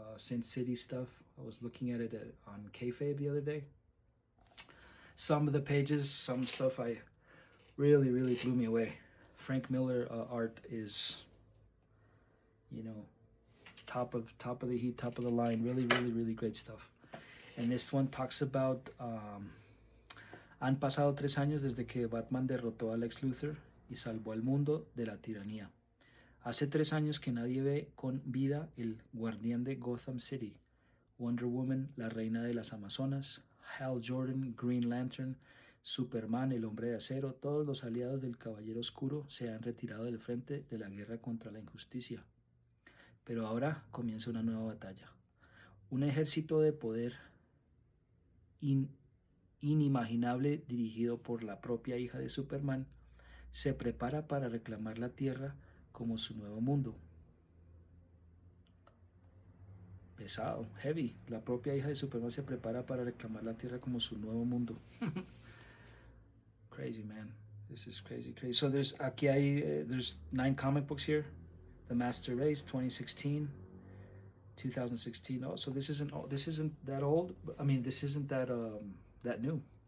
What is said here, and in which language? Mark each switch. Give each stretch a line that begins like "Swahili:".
English: Sin City stuff. I was looking at it on Kayfabe the other day. some of the pages, some stuff I really blew me away. Frank Miller art is, you know, top of the heat, top of the line. Really great stuff. And this one talks about
Spanish: han pasado 3 años desde que Batman derrotó a Lex Luthor y salvó al mundo de la tiranía. Hace 3 años que nadie ve con vida el guardián de Gotham City, Wonder Woman, la reina de las Amazonas, Hal Jordan, Green Lantern, Superman, el hombre de acero, todos los aliados del Caballero Oscuro se han retirado del frente de la guerra contra la injusticia. Pero ahora comienza una nueva batalla. Un ejército de poder inimaginable dirigido por la propia hija de Superman se prepara para reclamar la Tierra como su nuevo mundo. Pesado, heavy. La propia hija de Superman se prepara para reclamar la Tierra como su nuevo mundo.
English: Crazy, man. This is crazy. So there's 9 comic books here. The Master Race, 2016, 2016. Oh, so this isn't that old. I mean, this isn't that new.